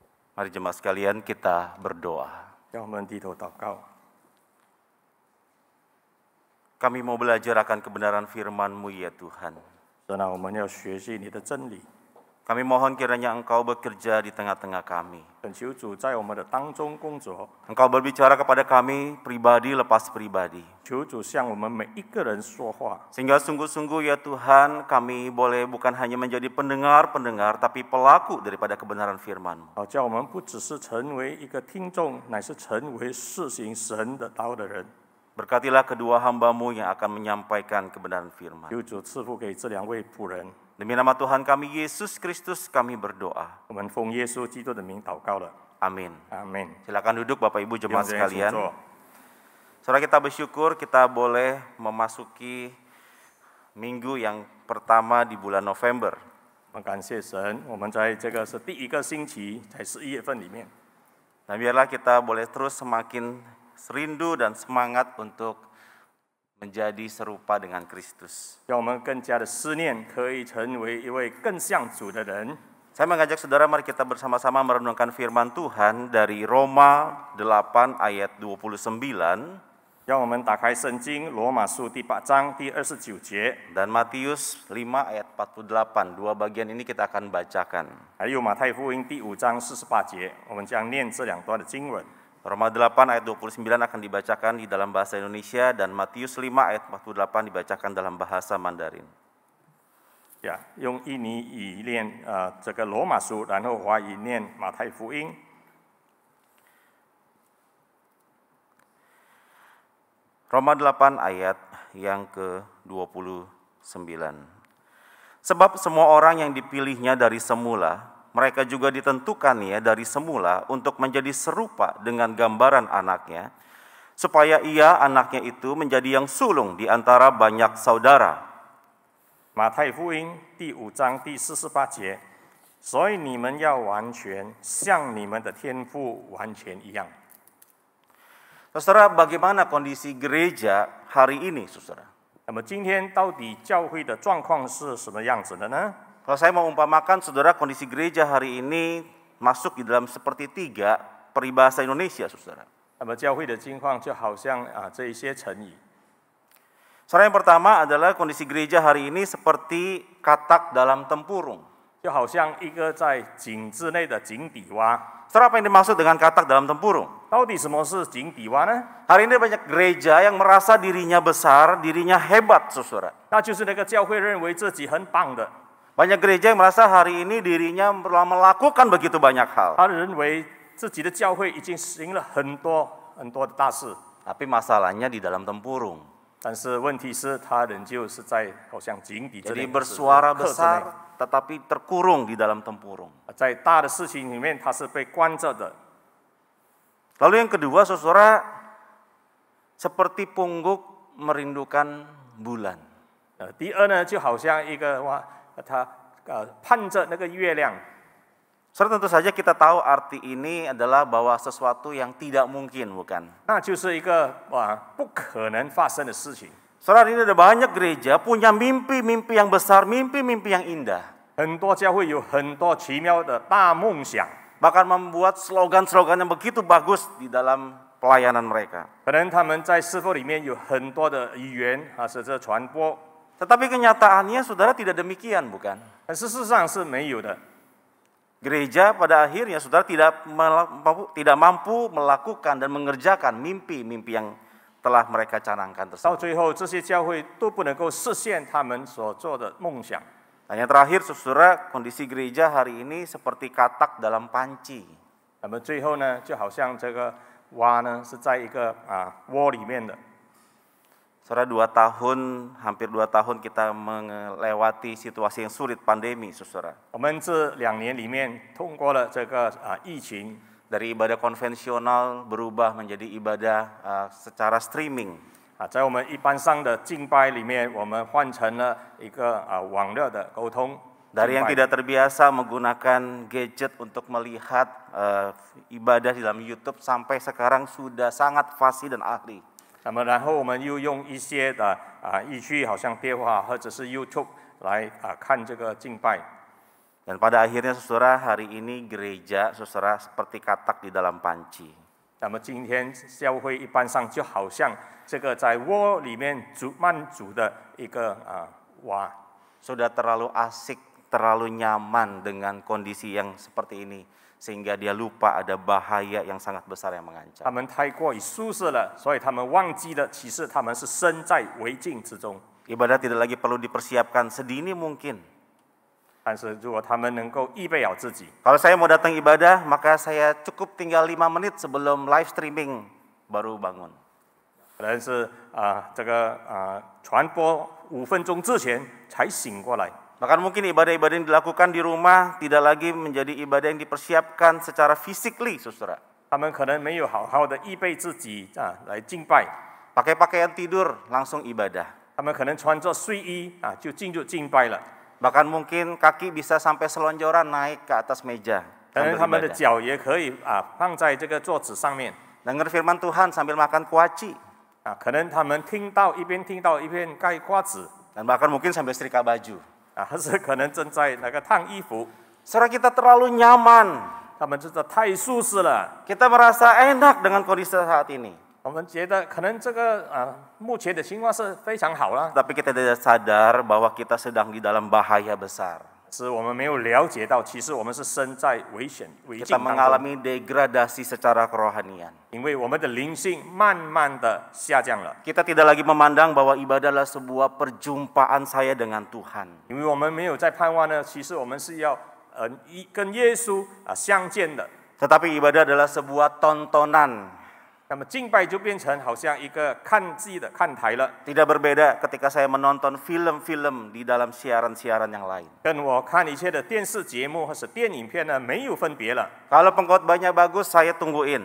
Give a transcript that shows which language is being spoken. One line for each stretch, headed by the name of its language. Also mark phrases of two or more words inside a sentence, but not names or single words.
Indonesian: Mari jemaat sekalian kita berdoa.
Chinese: 让我们低头祷告。
Indonesian: Kami mau belajar akan kebenaran firman-Mu ya Tuhan.
Chinese: 神啊，我们要学习你的真理。
Indonesian: Kami mohon kiranya Engkau bekerja di tengah-tengah kami.
Chinese: 恳求主在我们的当中工作，
Indonesian: Engkau berbicara kepada kami pribadi lepas pribadi.
Chinese: 求主向我们每一个人说话，
Indonesian: Sehingga sungguh-sungguh ya Tuhan kami boleh bukan hanya menjadi pendengar-pendengar tapi pelaku daripada kebenaran firman-Mu.
Chinese: 好叫我们不只是成为一个听众，乃是成为施行神的道的人。
Indonesian: Berkatilah kedua hamba-Mu yang akan menyampaikan kebenaran firman.
Chinese: 求主赐福给这两位仆人。
Indonesian: Demi nama Tuhan kami Yesus Kristus kami berdoa.
Chinese: 我们奉耶稣基督的名祷告了，
Indonesian: Amin.
Chinese: 阿门。
Indonesian: Silakan duduk Bapak Ibu
Chinese: 弟兄
Indonesian: jemaat
Chinese: 姊妹请
Indonesian: sekalian.
Chinese: 坐。
Indonesian: Saudara kita bersyukur kita boleh memasuki minggu yang pertama di bulan November.
Chinese: 我们感谢神，我们在这个是第一个星期，在11月份里面。
Indonesian: Nah biarlah kita boleh terus semakin rindu dan semangat untuk menjadi serupa dengan Kristus.
Chinese: 让我们更加的思念，可以成为一位更像主的人。
Indonesian: Saya mengajak saudara mari kita bersama-sama merenungkan firman Tuhan dari Roma 8 ayat 29.
Chinese: 让我们打开圣经，罗马书第8章第29节，
Indonesian: Dan Matius 5 ayat 48, dua bagian ini kita akan bacakan.
Chinese: 还有马太福音第5章48节，我们将念这两段的经文。
Indonesian: Roma 8 ayat 29 akan dibacakan di dalam bahasa Indonesia dan Matius 5 ayat 48 dibacakan dalam bahasa Mandarin.
Chinese: 呀，用印尼语念这个罗马书，然后华语念马太福音。
Indonesian: Roma 8 ayat yang ke-29. Sebab semua orang yang dipilihnya dari semula, mereka juga ditentukannya dari semula untuk menjadi serupa dengan gambaran anaknya, supaya ia anaknya itu menjadi yang sulung di antara banyak saudara.
Chinese: 马太福音第5章第48节，所以你们要完全像你们的天父完全一样。
Indonesian: Saudara, bagaimana kondisi gereja hari ini, saudara?
Chinese: 那么今天到底教会的状况是什么样子的呢？
Indonesian: Kalau saya mau umpamakan, saudara, kondisi gereja hari ini masuk di dalam sepertiga peribahasa Indonesia, saudara.
Chinese: 那么教会的情况就好像这一些成语。
Indonesian: Saudara, yang pertama adalah kondisi gereja hari ini seperti katak dalam tempurung.
Chinese: 就好像一个在井之内的井底蛙。
Indonesian: Saudara, apa yang dimaksud dengan katak dalam tempurung?
Chinese: 到底什么是井底蛙呢？
Indonesian: Hari ini banyak gereja yang merasa dirinya besar, dirinya hebat, saudara.
Chinese: 那就是那个教会认为自己很棒的，
Indonesian: Banyak gereja yang merasa hari ini dirinya melakukan begitu banyak hal.
Chinese: 他认为自己的教会已经行了很多的大事，
Indonesian: Tapi masalahnya di dalam tempurung.
Chinese: 但是问题是，他仍旧是在好像井底之
Indonesian: Jadi
Chinese: 内，
Indonesian: bersuara
Chinese: 克制内
Indonesian: besar, tetapi terkurung di dalam tempurung.
Chinese: 在大的事情里面，他是被关着的。
Indonesian: Lalu yang kedua, saudara, seperti pungguk merindukan bulan.
Chinese: 第二呢，就好像一个他盼着那个月亮。
Indonesian: Saudara, tentu saja kita tahu arti ini adalah bahwa sesuatu yang tidak mungkin, bukan?
Chinese: 那就是一个不可能发生的事情。
Indonesian: Saudara, ini ada banyak gereja punya mimpi-mimpi yang besar, mimpi-mimpi yang indah.
Chinese: 很多教会有很多奇妙的大梦想，
Indonesian: Bahkan membuat slogan-slogan yang begitu bagus di dalam pelayanan mereka.
Chinese: 可能他们在侍奉里面有很多的语言是这传播，
Indonesian: Tetapi kenyataannya, saudara, tidak demikian, bukan?
Chinese: 但事实上是没有的。
Indonesian: Gereja pada akhirnya, saudara, tidak mampu melakukan dan mengerjakan mimpi-mimpi yang telah mereka canangkan
Chinese: 到
Indonesian: tersebut.
Chinese: 最后，这些教会都不能够实现他们所做的梦想。
Indonesian: Dan yang terakhir, saudara, kondisi gereja hari ini seperti katak dalam panci.
Chinese: 那么最后呢，就好像这个蛙呢是在一个窝里面的。
Indonesian: Saudara, hampir 2 tahun kita melewati situasi yang sulit, pandemi, saudara.
Chinese: 我们这2年里面通过了这个疫情，
Indonesian: Dari ibadah konvensional berubah menjadi ibadah secara streaming.
Chinese: 在我们一般上的敬拜里面，我们换成了一个网络的沟通。
Indonesian: Dari yang tidak terbiasa menggunakan gadget untuk melihat ibadah di dalam YouTube sampai sekarang sudah sangat fasih dan ahli.
Chinese: 那么然后我们又用一些的仪器，好像电话或者是 YouTube 来看这个敬拜。
Indonesian: Dan pada akhirnya saudara, hari ini gereja saudara seperti katak di dalam panci.
Chinese: 那么今天教会一般上就好像这个在窝里面慢煮的一个蛙，
Indonesian: Sudah terlalu asik, terlalu nyaman dengan kondisi yang seperti ini, sehingga dia lupa ada bahaya yang sangat besar yang mengancam.
Chinese: 他们太过于舒适了，所以他们忘记了，其实他们是身在危境之中。
Indonesian: Ibadah tidak lagi perlu dipersiapkan sedini mungkin.
Chinese: 但是如果他们能够预备好自己，
Indonesian: Kalau saya mau datang ibadah, maka saya cukup tinggal 5 menit sebelum
English: live streaming
Indonesian: baru bangun.
Chinese: 可能是这个传播5分钟之前才醒过来。
Indonesian: Bahkan mungkin ibadah-ibadah yang dilakukan di rumah tidak lagi menjadi ibadah yang dipersiapkan secara physically, saudara.
Chinese: 他们可能没有好好的预备自己来敬拜，
Indonesian: Pakai pakaian tidur langsung ibadah.
Chinese: 他们可能穿着睡衣就进入敬拜了。
Indonesian: Bahkan mungkin kaki bisa sampai selonjoran naik ke atas meja
Chinese: 可能
Indonesian: sambil
Chinese: 他们的
Indonesian: ibadah.
Chinese: 脚也可以放在这个桌子上面
Indonesian: Dengar firman Tuhan sambil makan kuaci.
Chinese: 可能他们一边听到一边盖瓜子
Indonesian: Dan bahkan mungkin sambil setrika baju.
Chinese: 还是可能正在那个烫衣服，
Indonesian: Saudara, kita terlalu nyaman.
Chinese: 他们真的太舒适了。
Indonesian: Kita merasa enak dengan kondisi saat ini.
Chinese: 我们觉得可能这个目前的情况是非常好了，
Indonesian: Tapi kita tidak sadar bahwa kita sedang di dalam bahaya besar.
Chinese: 是我们没有了解到，其实我们是身在危境
Indonesian: Kita
Chinese: 当中，
Indonesian: mengalami degradasi secara kerohanian.
Chinese: 因为我们的灵性慢慢的下降了，
Indonesian: Kita tidak lagi memandang bahwa ibadah adalah sebuah perjumpaan saya dengan Tuhan.
Chinese: 因为我们没有在盼望呢，其实我们是要跟耶稣相见的。
Indonesian: Tetapi ibadah adalah sebuah tontonan.
Chinese: 那么敬拜就变成好像一个看戏的看台了，
Indonesian: Tidak berbeda ketika saya menonton film-film di dalam siaran-siaran yang lain.
Chinese: 跟我看一切的电视节目或是电影片呢没有分别了。
Indonesian: Kalau pengkhotbahnya bagus, saya tungguin.